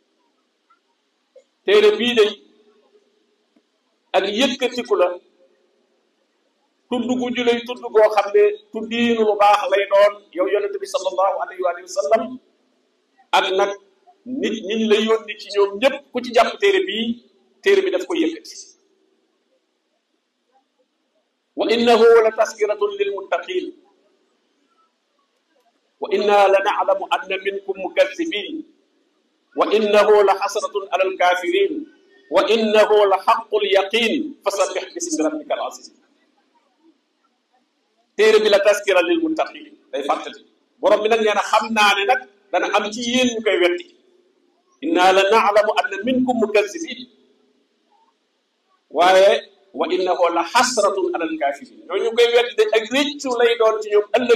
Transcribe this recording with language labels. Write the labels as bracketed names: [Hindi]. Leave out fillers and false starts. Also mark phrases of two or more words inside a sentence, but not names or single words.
[Wolof] téere bii day ak yëkkatiku la tudd gu julay tudd goo xam ne tuddiinu lu baax lay doon yow yonente bi [Arabic] صلى الله عليه وسلم [Wolof] ak nag nit ñi la yónni ci ñoom ñëpp ku ci jàpp téere bi daf ko yëkkati [Arabic] وإنه لتذكرة للمتقين وإنا لنعلم أن منكم مكذبين وإنه لحسرة على الكافرين وإنه لحق اليقين فسبح باسم ربك العظيم [Wolof] téere bi [Arabic] لتذكرة للمتقين [Wolof] day fàttali borom bi nag nee na xam naa ne nag dana am ci yéen ñu koy wetti [Arabic] إنا لنعلم أن منكم مكذبين [Wolof] waaye [Arabic] وإنه لحسرة على الكافرين [Wolof] ñooñu koy wetti de ak réccu lay doon ci ñoom ëllëg